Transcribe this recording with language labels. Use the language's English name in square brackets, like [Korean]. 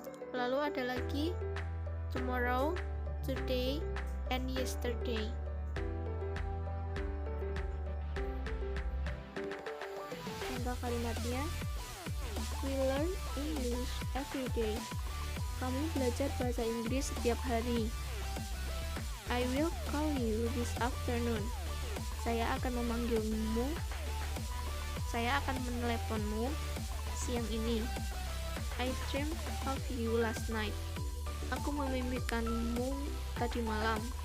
[Indonesian] Lalu ada lagi tomorrow, today, and yesterday. Contoh kalimatnya, [English] we learn English every day. [Indonesian] Kami belajar bahasa Inggris setiap hari. [English] I will call you this afternoon. [Indonesian] Saya akan memanggilmu. Saya akan meneleponmu siang ini. [English] I dreamt of you last night. [Indonesian] Aku memimpikanmu tadi malam.